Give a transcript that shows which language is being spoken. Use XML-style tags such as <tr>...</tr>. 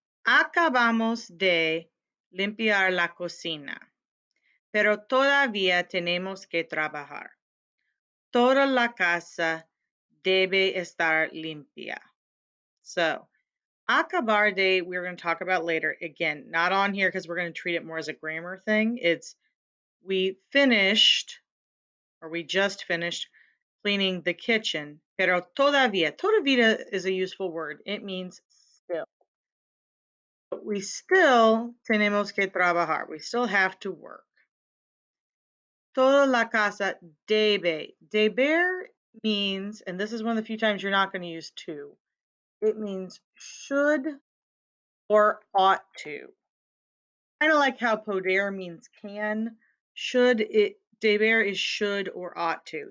<es>Acabamos de limpiar la cocina, pero todavía tenemos que trabajar. Toda la casa debe estar limpia.</es> <en>So, acabar de, we're going to talk about later. Again, not on here because we're going to treat it more as a grammar thing. It's we finished, or we just finished, cleaning the kitchen. Pero todavía is a useful word. It means still. But we still</en> <es>tenemos que trabajar.</es> <en>We still have to work.</en> <es>Toda la casa debe.</es> <en>Deber means, and this is one of the few times you're not going to use to, it means should or ought to. Kind of like how poder means can. Deber is should or ought to.</en>